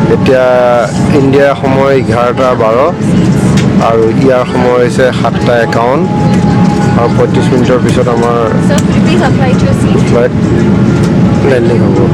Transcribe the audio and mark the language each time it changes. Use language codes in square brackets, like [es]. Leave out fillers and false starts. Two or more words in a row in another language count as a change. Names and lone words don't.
[as] এতিয়া ইণ্ডিয়াৰ সময় 11:12 আৰু ইয়াৰ সময় হৈছে 7:51 আৰু 35 মিনিটৰ পিছত আমাৰ [en] Sir, could you please apply to your seat? flight landing [as] হ'ব।